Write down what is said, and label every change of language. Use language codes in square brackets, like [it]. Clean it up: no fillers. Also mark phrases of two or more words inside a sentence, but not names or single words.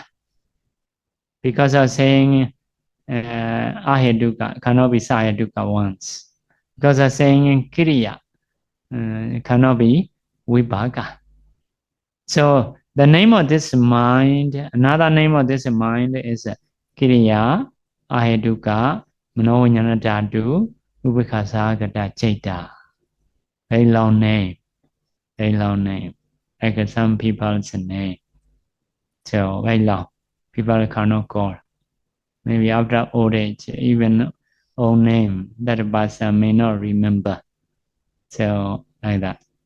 [en] Because of saying ahetuka, cannot be sahetuka once. Because of saying kiriya, cannot be vibhaga. So the name of this mind, another name of this mind is [pi] kiriya, ahetuka, mano vinyana dhatu, ubekha sahagata chitta. [en] Very long name. Very long name. Like some people's name. So very long. People cannot call. Maybe after old age, even own name that a person may not remember. So like that.